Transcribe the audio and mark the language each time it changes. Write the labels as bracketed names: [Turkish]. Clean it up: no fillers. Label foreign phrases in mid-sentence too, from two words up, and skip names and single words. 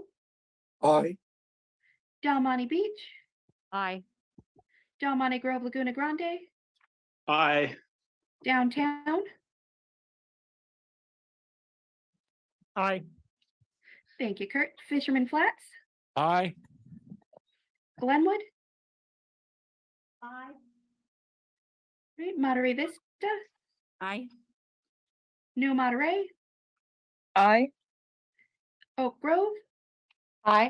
[English] Aye. Del Monte Beach, Aye. Del Monte Grove Laguna Grande, Aye. Downtown, Aye. thank you, Kurt. Fisherman Flats, Aye. Glenwood. Aye. Right, Monterey Vista, Aye. New Monterey, Aye. Oak Grove, Aye.